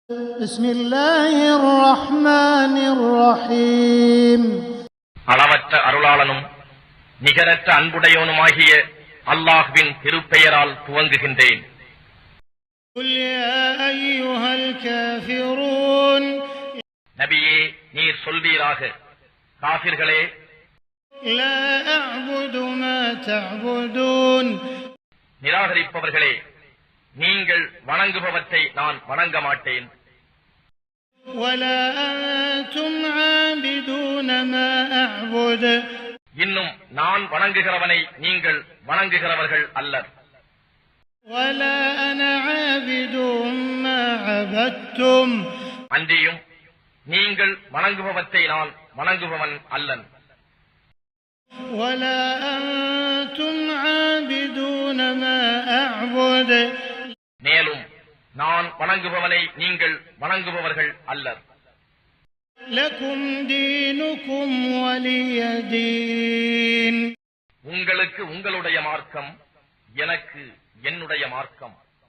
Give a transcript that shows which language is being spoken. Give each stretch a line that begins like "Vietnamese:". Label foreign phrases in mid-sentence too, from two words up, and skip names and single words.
Arabic: بسم الله الرحمن الرحيم
Tamil: அளவற்ற அருளாளனும் நிகரற்ற அன்புடையவனுமாகிய அல்லாஹ்வின் திருப்பெயரால் துவங்குகின்றேன்.
Arabic: قل يا أيها الكافرون
Tamil: நபியே, நீர் சொல்வீராக, காஃபிர்களே,
Arabic: لا أعبد ما تعبدون
Tamil: நிராகரிப்பவர்களே, நீங்கள் வணங்குபவற்றை நான் வணங்க மாட்டேன்.
Arabic: ولا أنتم عابدون ما أعبد
Tamil: இன்னும் நான் வணங்குகிறவனை நீங்கள் வணங்குகிறவர்கள் அல்லர்.
Arabic: ولا أنا عابد ما عبدتم
Tamil: அன்றியும் நீங்கள் வணங்குபவற்றை நான் வணங்குபவன் அல்லன்.
Arabic: ولا أنتم عابدون ما أعبد
Tamil: மேலும் நான் வணங்குபவனை நீங்கள் வணங்குபவர்கள் அல்லர்.
Arabic: لكم دينكم ولي دين
Tamil: உங்களுக்கு உங்களுடைய மார்க்கம், எனக்கு என்னுடைய மார்க்கம்.